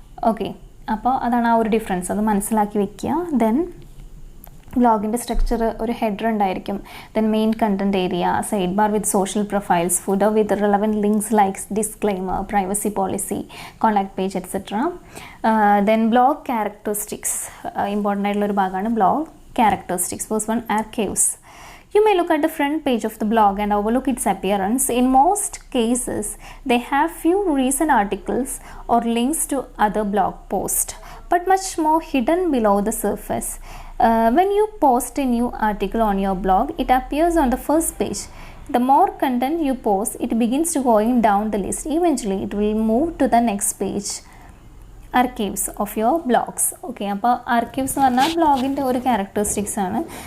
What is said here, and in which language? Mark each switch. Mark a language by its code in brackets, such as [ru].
[ml] Okay, അപ്പോൾ അതാണ് ആ ഒരു ഡിഫറൻസ്, അത് മനസ്സിലാക്കി വെക്കുക. ദെൻ ബ്ലോഗിൻ്റെ സ്ട്രക്ചർ ഒരു ഹെഡർ ഉണ്ടായിരിക്കും. [en] Then main content area, side bar with social profiles, footer with relevant links likes disclaimer, privacy policy, contact page etcetera. [ml] Then blog characteristics, important ആയിട്ടുള്ളൊരു ഭാഗമാണ് blog characteristics. [en] First one, archives. You may look at the front page of the blog and overlook its appearance. In most cases, they have few recent articles or links to other blog posts, but much more hidden below the surface. When you post a new article on your blog, it appears on the first page. The more content you post, it begins to going down the list. Eventually, it will move to the next page. Archives of your blogs. [ml] Okay, അപ്പോൾ archives എന്ന് പറഞ്ഞാൽ ബ്ലോഗിൻ്റെ ഒരു characteristics ആണ്.